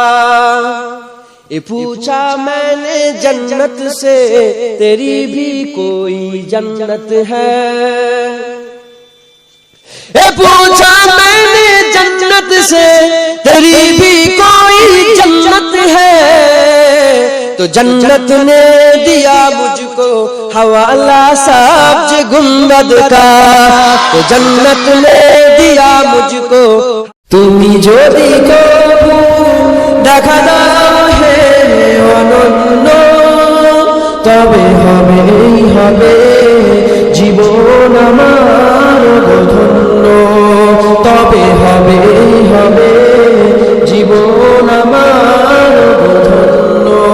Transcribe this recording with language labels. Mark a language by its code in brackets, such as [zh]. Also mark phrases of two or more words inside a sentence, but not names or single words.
[ur] پوچھا میں نے جنت سے تیری بھی کوئی جنت ہے، پوچھا میں نے جنت سے تیری بھی کوئی جنت ہے، تو جنت نے دیا مجھ کو حوالہ سبز گنبد کا، تو جنت نے دیا مجھ کو [bn] তুমি যদি কবু দেখা দাও হে অনন্য, তবে হবে জীবন আমার ধন্য, তবে হবে জীবন আমার ধন্য।